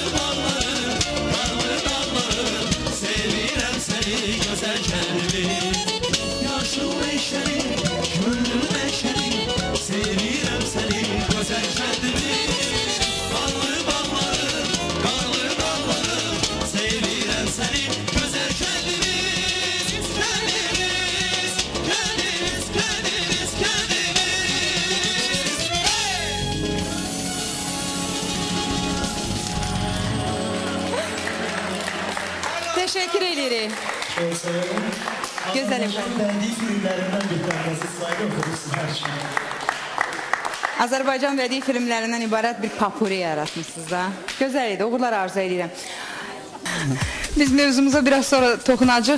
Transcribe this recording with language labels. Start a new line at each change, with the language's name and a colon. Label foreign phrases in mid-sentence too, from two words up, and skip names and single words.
Azerbaijani: dağları, qarlı dağları Sevirəm səni gözəl kəndimiz Yaşıl meşəli, köllü meşəli Sevirəm səni gözəl kəndimiz Barlı bağları, qarlı dağları Sevirəm səni gözəl kəndimiz Kəndimiz, kəndimiz, kəndimiz, kəndimiz Teşekkür edirik.
Turkish: Çok severim. Güzel efendim.
Azerbaijani: Bədii filmlərindən bir tanəsi sayda oxudursun hər şeyi. Azərbaycan bədii filmlərindən ibarət bir papuri yaratmışsınız da. Gözəl idi, uğurlar arzu edirəm. Biz mövzumuza biraz sonra toxunacaq.